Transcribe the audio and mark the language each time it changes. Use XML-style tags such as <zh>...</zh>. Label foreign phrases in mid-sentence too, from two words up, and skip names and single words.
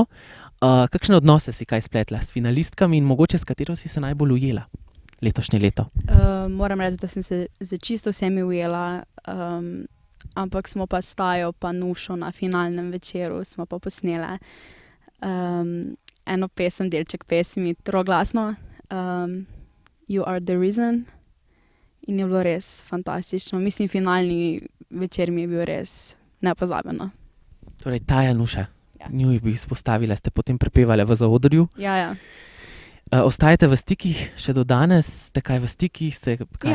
<sl>Kakšne odnose si kaj spletla s finalistkami in mogoče s katero si se najbolj ujela letošnje leto? Moram reči, da sem se z čisto vsemi ujela, ampak smo pa s Tajo pa Nušo na finalnem večeru smo pa posnele eno pesem, delček pesmi, troglasno,</sl> <en>You are the reason,</en> <sl>in je bilo res fantastično. Mislim, finalni večer mi je bil res nepozabeno. Torej, Taja, Nuša, Ja. nju bi izpostavila, ste potem prepevali v zaodrju. Ja. Ostajate v stikih še do danes? Ste kaj v stikih? Kaj?</sl>